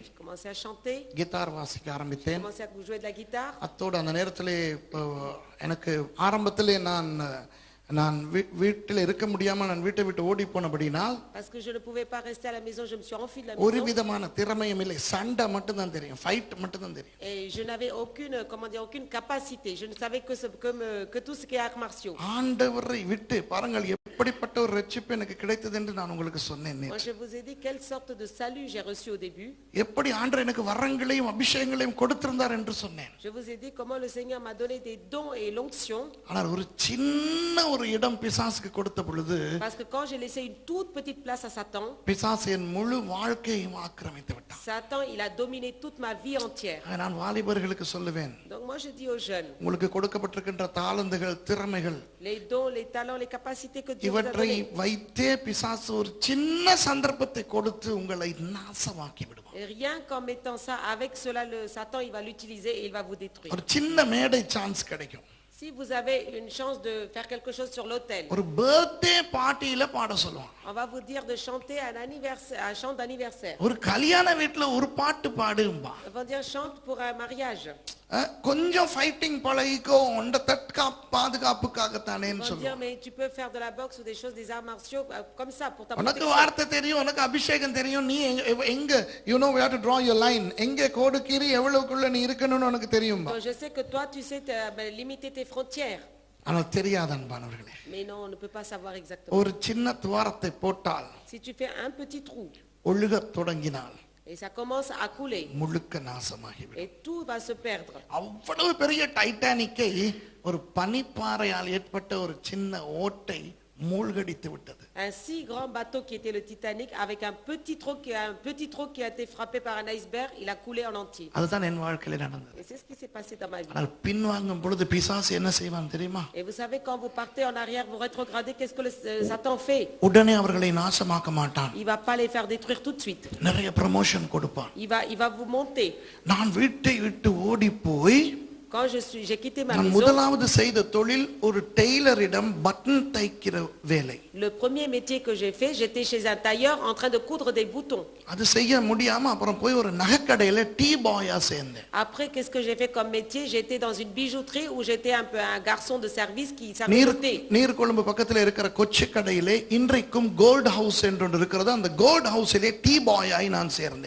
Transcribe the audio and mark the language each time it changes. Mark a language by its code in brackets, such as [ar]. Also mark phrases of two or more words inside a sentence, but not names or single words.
[fr] J'ai commencé à chanter. [ta] கிட்டார் வாசிக்க [fr] J'ai [ta] ஆரம்பித்தேன். [fr] commencé à jouer de la guitare. [ta] அத்தோடு அந்த நேரத்திலே எனக்கு ஆரம்பத்திலே நான் நான் வீட்டில் இருக்க முடியாம நான் வீட்டை விட்டு ஓடி போனபடினால் [fr] Parce que je ne pouvais pas rester à la maison, je me suis enfui de la [ta] ஒரு [fr] maison. [ta] விதமான திறமையும் இல்லை, சண்டை மட்டும் தான் தெரியும், ஃபைட் மட்டும் தான் தெரியும். [fr] Et je n'avais aucune, comment dire, aucune capacité. Je ne savais que tout ce qui est arts martiaux. [ta] ஆண்டவரை விட்டு பாருங்கள் எப்படிப்பட்ட ஒரு ரட்சிப்பு எனக்கு கிடைத்தது என்று நான் உங்களுக்கு சொன்னேன். [fr] Moi, je vous ai dit quelle sorte de salut j'ai reçu au début. [ta] எப்படி ஆண்டவர் எனக்கு வரங்களையும் அபிஷேகங்களையும் கொடுத்திருந்தார் என்று சொன்னேன். [fr] Je vous ai dit comment le Seigneur m'a donné des dons et l'onction. [ta] ஆனால் ஒரு சின்ன ஒரு இடம் பிசாசுக்கு கொடுத்த பொழுது [fr] Parce que quand j'ai laissé une toute petite place à Satan, [ta] பிசாசு என் முழு வாழ்க்கையையும் ஆக்கிரமித்து விட்டான். [fr] Satan, il a dominé toute ma vie entière. [ta] நான் வாலிபர்களுக்கு சொல்லுவேன், [fr] Donc moi, je dis aux jeunes, [ta] உங்களுக்கு கொடுக்கப்பட்டிருக்கின்ற தாளந்துகள், திறமைகள், [fr] les dons, les talents, les capacités que Dieu vous a [ta] இவற்றை [fr] donnés. [ta] வைத்தே பிசாசு ஒரு சின்ன சந்தர்ப்பத்தை கொடுத்து உங்களை நாசமாக்கி விடுவான். [fr] Et rien qu'en mettant ça, avec cela, le Satan, il va l'utiliser et il va vous détruire. [ta] ஒரு சின்ன மேடை சான்ஸ் கிடைக்கும். [fr] Si vous avez une chance de faire quelque chose sur l'autel, [ta] ஒரு [en] birthday party [ta] பாட சொல்லுவான். [fr] on va vous dire de chanter un anniversaire, un chant d'anniversaire. [ta] ஒரு கல்யாண வீட்டுல ஒரு பாட்டு பாடும்பா. [fr] On va dire chante pour un mariage. [ta] கொஞ்சம் ஃபைட்டிங் பழகிக்கோ, உண்ட பாதுகாப்புக்காகத்தானேன்னு [fr] On va dire [ta] சொல்லுவான். [fr] mais tu peux faire de la boxe ou des choses, des arts martiaux comme ça pour ta [ta] உனக்கு [fr] protection. [ta] வார்த்தை தெரியும், உனக்கு அபிஷேகம் தெரியும், நீ எங்க [en] you know where to draw your line, [ta] எங்க கோடு கீறி எவ்வளவுக்குள்ள நீ இருக்கணும்னு உனக்கு தெரியும்பா. [fr] Donc je sais que toi tu sais limiter tes frontières. [ta] ஆனால் தெரியாத அன்பானவர்களே, [fr] Mais non, on ne peut pas savoir exactement. [ta] ஒரு சின்ன துவாரத்தை போட்டால் [fr] Si tu fais un petit trou [ta] ஒழுகத் தொடங்கினால் [fr] et ça commence à couler [ta] முழுக்க நாசமாகிவிடும். [fr] et tout va se perdre. [ta] அவ்வளவு பெரிய டைட்டானிக்கை ஒரு பனிப்பாறையால் ஏற்பட்ட ஒரு சின்ன ஓட்டை மூழ்கடித்து விட்டது. [fr] Un si grand bateau qui était le Titanic avec un petit trou qui a été frappé par un iceberg, il a coulé en entier. [ta] அதுதான் என் வாழ்க்கையில நடந்தது. [fr] Et c'est ce qui s'est passé dans ma vie. [ta] ஆனால் பின்வாங்கும் பொழுது பிசாசு என்ன செய்வான் தெரியுமா? [fr] Et vous savez, quand vous partez en arrière, vous rétrogradez, qu'est-ce que Satan fait? [ta] உடனே அவர்களை நாசமாக்க மாட்டான். [fr] Il va pas les faire détruire tout de suite. [ta] நிறைய ப்ரமோஷன் கொடுப்பான். [fr] Il va vous monter. [ta] நான் வீட்டை விட்டு ஓடி போய் [fr] Quand j'ai quitté ma [ta] நான் [fr] maison, [ta] முதலாவது செய்த தொழில் ஒரு டெய்லரிடம் பட்டன் தைக்கிற வேலை. [fr] le premier métier que j'ai fait, j'étais chez un tailleur en train de coudre des boutons. [ta] அது செய்ய முடியாம அப்புறம் போய் ஒரு நகைக்கடையில [en] tea boy [ta] சேர்ந்தேன். [fr] Après, qu'est-ce que j'ai fait comme métier? J'étais dans une bijouterie où j'étais un peu un garçon de service qui servait le thé. [ta] நீர்கொழும்பு பக்கத்துல இருக்கிற கொச்சி கடையிலே இன்றைக்கும் கோல்ட் ஹவுஸ் என்று ஒன்று இருக்கிறது. அந்த கோல்ட் ஹவுஸிலே [en] tea boy [ta] நான் சேர்ந்தேன்.